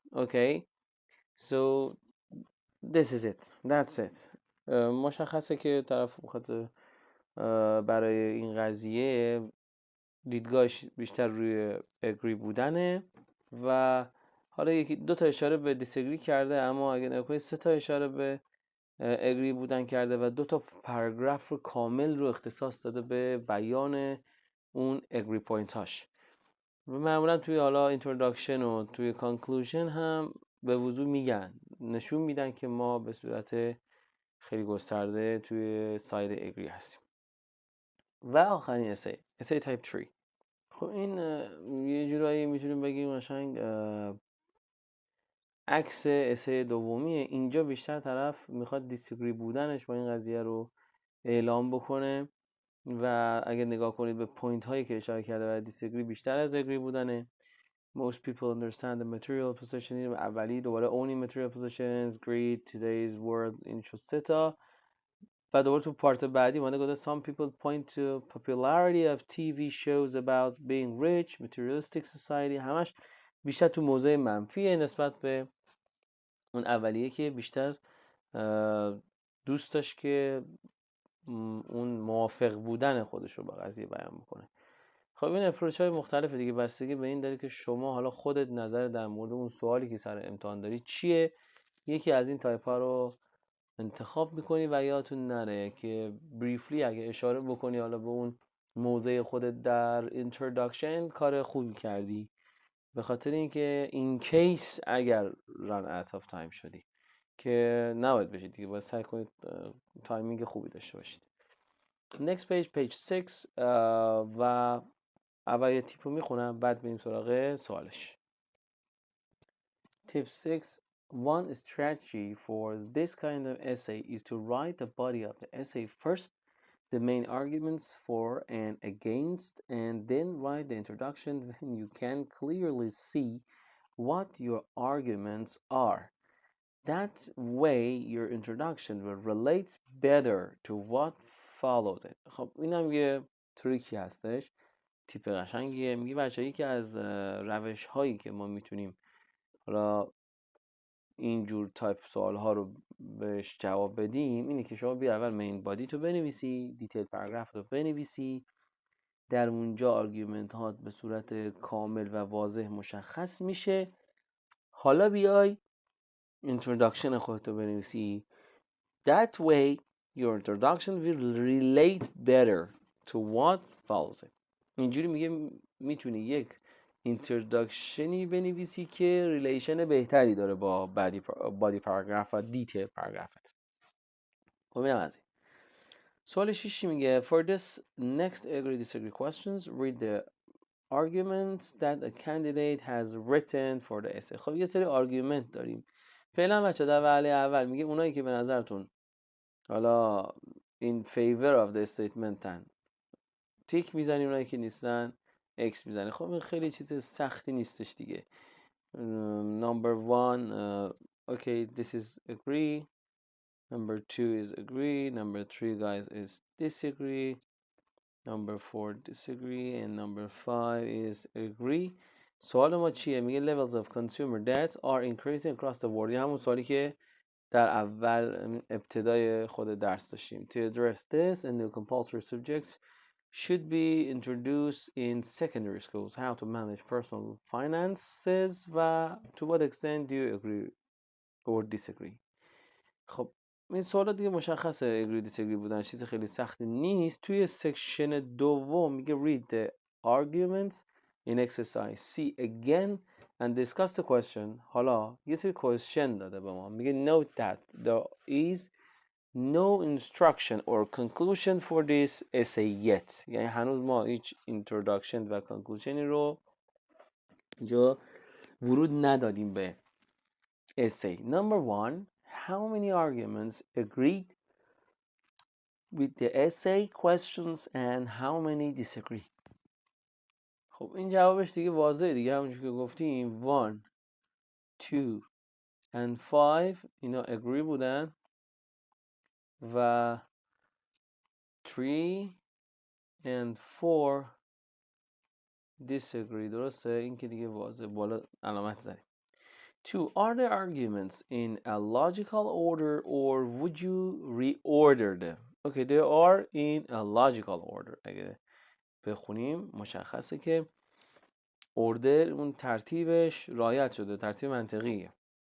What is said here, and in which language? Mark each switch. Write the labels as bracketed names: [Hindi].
[English] Okay, so this is it, that's it. [Persian] مشخصه که طرف بخاطر برای این قضیه دیدگاهش بیشتر روی اگری بودنه و حالا یکی دو تا اشاره به دیسگری کرده، اما اگه نکنید 3 تا اشاره به اگری بودن کرده و 2 تا پاراگراف رو کامل رو اختصاص داده به بیان اون اگری پوینت هاش. و معمولا توی حالا اینتروداکشن و توی کانکلوژن هم به وضوح نشون میدن که ما به صورت خیلی گسترده توی ساید اگری هستیم. و آخرین اسه تایپ 3. خب این یه جورایی میتونیم بگیم قشنگ عکس اسه دومیه. اینجا بیشتر طرف میخواد دیسگری بودنش با این قضیه رو اعلام بکنه و اگه نگاه کنید به پوینت هایی که اشاره کرده برای دیسگری بیشتر از اگری بودنه. [English] Most people understand the material possession. [Persian] اولی دوباره [English] owning material possessions, greed, today's world [Persian] این شد 3 تا. و دوباره تو پارت بعدی مانده گفته [English] some people point to popularity of TV shows about being rich, materialistic society. [Persian] همش بیشتر تو موضوع منفیه نسبت به اون اولیه که بیشتر دوست داشت که اون موافق بودن خودش رو با قضیه بیان بکنه. خب این اپروچ های مختلف دیگه بستگی به این داره که شما حالا خودت نظر در مورد اون سوالی که سر امتحان داری چیه. یکی از این تایپ ها رو انتخاب میکنی و یادتون نره که بریفلی اگه اشاره بکنی حالا به اون موضع خودت در اینتروداکشن کار خوبی کردی، به خاطر اینکه این کیس اگر ران اوت اف تایم شدی که نباید بشید دیگه، باید سعی کنید تایمینگ خوبی داشته باشید. [English] next page 6 [Persian] و اول یه تیپ رو میخونم بعد بریم سراغ سوالش. [English] Tip 6. One strategy for this kind of essay is to write the body of the essay first, the main arguments for and against, and then write the introduction. Then you can clearly see what your arguments are. That way your introduction will relate better to what followed it. [Persian] خب اینم یه تریکی هستش، تیپ قشنگیه. میگه بچه‌ای که از روش هایی که ما میتونیم حالا اینجور تایپ سوال ها رو بهش جواب بدیم اینه که شما بیا اول مین بادی تو بنویسی، دیتیل پاراگراف رو بنویسی، در اونجا آرگومنت ها به صورت کامل و واضح مشخص میشه. حالا بیای introduction خودتو بنویسی. [English] That way your introduction will relate better to what follows it. [Persian] اینجوری میگه میتونی یک اینتروداکشنی بنویسی که ریلیشن بهتری داره با بادی پاراگراف و دیتیل پاراگرافت. خب اینم از این. سوال 6 میگه [English] for this next agree disagree questions read the arguments that a candidate has written for the essay. [Persian] خب یه سری آرگومنت داریم. فعلا بچه در وهله اول میگه اونایی که به نظرتون حالا [English] in favor of the statement [Persian] هن تیک میزنی، اونایی که نیستن اکس میزنی. خب این خیلی چیز سختی نیستش دیگه. [English] Number 1 okay this is agree, number 2 is agree, number 3 guys is disagree, number 4 disagree and number 5 is agree. [Persian] سوال ما چیه؟ میگه [English] levels of consumer debt are increasing across the world. [Persian] همون سوالی که در اول ابتدای خود درس داشتیم. [English] To address this, a new compulsory subject should be introduced in secondary schools. How to manage personal finances و to what extent do you agree or disagree. [Persian] خب این سوالا دیگه مشخصه agree disagree بودن، چیز خیلی سختی نیست. توی سکشن دوم میگه [English] read the arguments in exercise C again and discuss the question. [Persian] حالا یه سری question داده به ما، میگه [English] note that there is no instruction or conclusion for this essay yet. [Persian] یعنی هنوز ما هیچ introduction و conclusion رو اینجا ورود ندادیم به essay. [English] Number 1, how many arguments agree with the essay questions and how many disagree. [Persian] خب این جوابش دیگه واضحه دیگه، همونجور که گفتیم 1 2 and 5 اینا agree بودن و 3 and 4 disagree. درسته؟ این که دیگه واضحه، بالا علامت زدیم. [English] 2. Are the arguments in a logical order or would you reorder them? Okay, they are in a logical order. [Persian] اگه بخونیم مشخصه که order اون ترتیبش رعایت شده، ترتیب منطقیه.